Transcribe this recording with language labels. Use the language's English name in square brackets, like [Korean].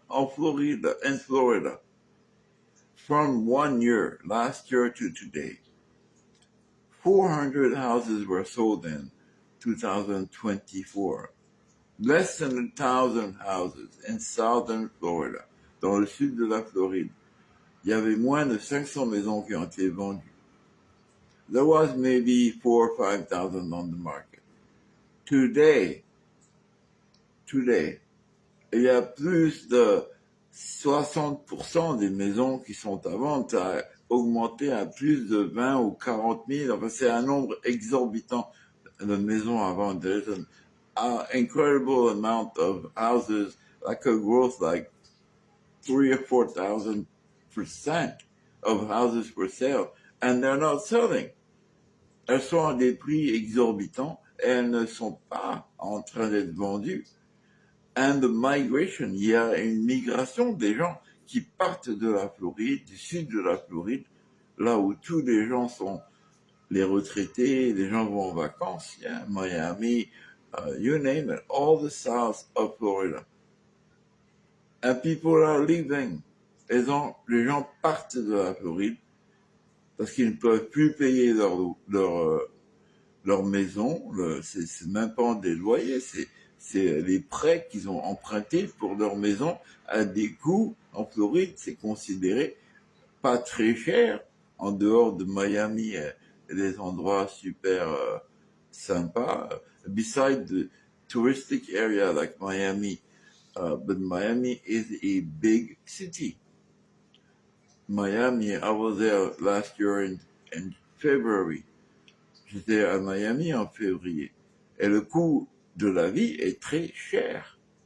[English] En Florida, from 1 year, last year to today, 400 houses were sold in 2024. Less than 1,000 houses in southern Florida. [French] Dans le sud de la Floride, il y avait moins de 500 maisons qui ont été vendues. [English] There was maybe 4,000 or 5,000 on the market. [French] Today, il y a plus de 60% des maisons qui sont à vente. Ça a augmenté à plus de 20 ou 40 000. Enfin, c'est un nombre exorbitant de maisons à vendre. [English] There's an incredible amount of houses, like a growth like 3,000 or 4,000% of houses for sale, and they're not selling. [French] Elles sont à des prix exorbitants et elles ne sont pas en train d'être vendues. [English] And the migration, [French] il y a une migration des gens qui partent de la Floride, du sud de la Floride, là où tous les gens sont les retraités, les gens vont en vacances, [English] yeah, Miami, you name it, all the south of Florida. And people are leaving. [French] Les gens partent de la Floride parce qu'ils ne peuvent plus payer leur maison. C'est même pas des loyers, c'est les prêts qu'ils ont empruntés pour leur maison à des coûts. En Floride, c'est considéré pas très cher, en dehors de Miami et des endroits super sympas. [English] Beside the touristic area like Miami, but Miami is a big city. Miami, I was there last year in February. [French] J'étais à Miami en février. Et le coût de la vie est très cher.